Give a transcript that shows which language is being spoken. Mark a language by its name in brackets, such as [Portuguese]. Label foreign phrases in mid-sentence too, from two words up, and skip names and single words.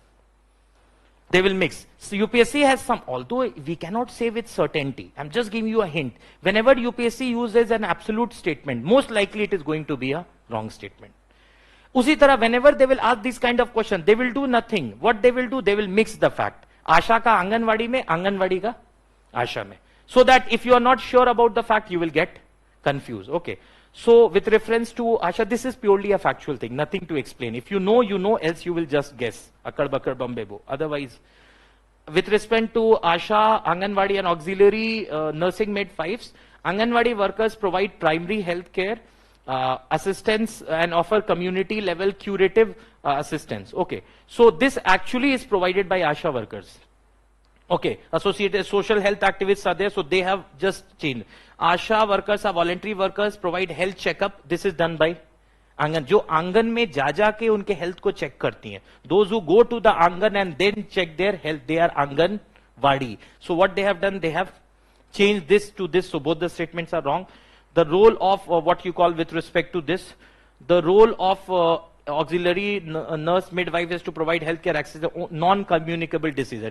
[English] They will mix. So UPSC has some, although we cannot say with certainty. I'm just giving you a hint. Whenever UPSC uses an absolute statement, most likely it is going to be a wrong statement. [Hindi] उसी तरह, [English] whenever they will ask this kind of question, they will do nothing. What they will do, they will mix the fact. [Hindi] आशा का आंगनवाड़ी में, आंगनवाड़ी का आशा में. [English] So that if you are not sure about the fact, you will get confused. Okay. So with reference to Asha, this is purely a factual thing, nothing to explain. If you know, else you will just guess. [Hindi] अक्कड़ बक्कड़ बम्बे बो. [English] Otherwise, with respect to Asha, Anganwadi and auxiliary nursing midwives, Anganwadi workers provide primary health care, assistance and offer community level curative assistance. Okay. So this actually is provided by Asha workers. Okay, associated social health activists are there, so they have just changed. Asha workers are voluntary workers, provide health checkup. This is done by Angan. [Hindi] जो आंगन में जा के उनके health को check करती हैं. [English] Those who go to the Angan and then check their health, they are Anganwadi. So what they have done, they have changed this to this. So both the statements are wrong. The role of what you call with respect to this, the role of auxiliary nurse midwife is to provide healthcare access to non-communicable diseases.